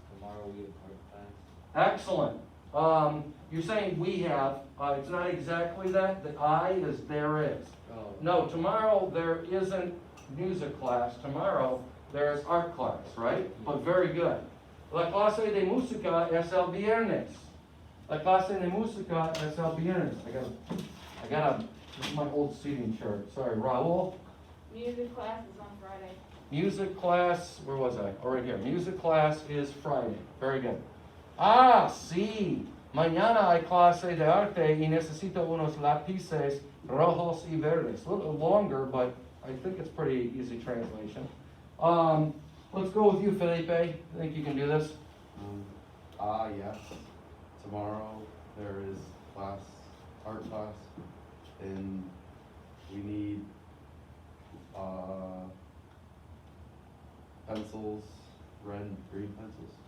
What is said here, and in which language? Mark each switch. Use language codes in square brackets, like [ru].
[en] Tomorrow we have art class. Excellent. You're saying we have, it's not exactly that. The I is there is. Oh. No, tomorrow there isn't music class. Tomorrow there's art class, right? But very good. [es] La clase de música es el viernes. La clase de música es el viernes. [en] This is my old seating chart. Sorry, Raul. Music class is on Friday. Music class, where was I? Oh, right here. Music class is Friday. Very good. [es] Ah, sí. Mañana hay clase de arte y necesito unos lápices rojos y verdes. [en] A little longer, but I think it's pretty easy translation. Let's go with you, Felipe. I think you can do this. Yes. Tomorrow there is class, art class, and we need, pencils, red and green pencils.